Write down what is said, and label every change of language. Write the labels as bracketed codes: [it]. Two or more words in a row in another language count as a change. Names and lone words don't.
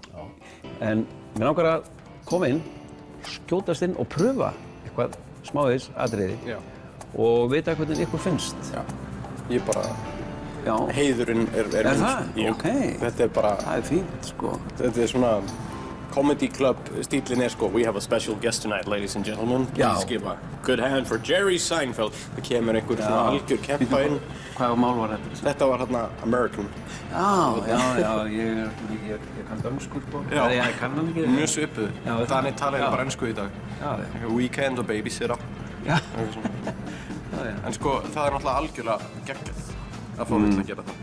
[is] En mér langar að koma inn, skjótast inn og pröfa eitthvað smávegis atriði og vita hvernig ykkur finnst. Já, ég bara... Heiðurinn er það? Ok. Þetta er bara... Það er fínt, sko. Þetta er svona... [en] comedy club [is] stílinn sko, [en] we have a special guest tonight, ladies and gentlemen. Please give a good hand for Jerry Seinfeld. [is] Það kemur einhver svona algjör kempa inn. Hvaða mál var þetta? Þetta var hérna American. Já, ég kann dönsku sko. Já, ég kann hann ekki. Mjög svipuð. Þannig tala ég bara ensku í dag. Já. Weekend og babysitter. Já. En sko, það náttúrulega algjörlega geggjað að fá mig til að gera það.